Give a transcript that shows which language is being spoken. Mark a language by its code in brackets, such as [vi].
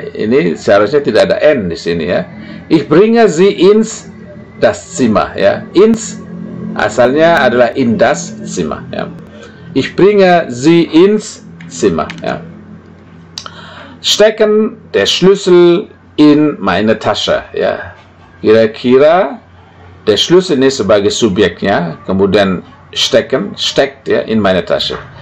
[id] Ini seharusnya tidak ada n di sini, ya. [de] Ich bringe sie ins das Zimmer, ya. Ins [id] asalnya adalah [de] in das Zimmer, ya. Ich bringe sie ins Zimmer, ya. Stecken der Schlüssel in meine Tasche, ya. Kira-kira der Schlüssel [id] ini sebagai subjeknya, kemudian [de] stecken, steckt, ya, in meine Tasche.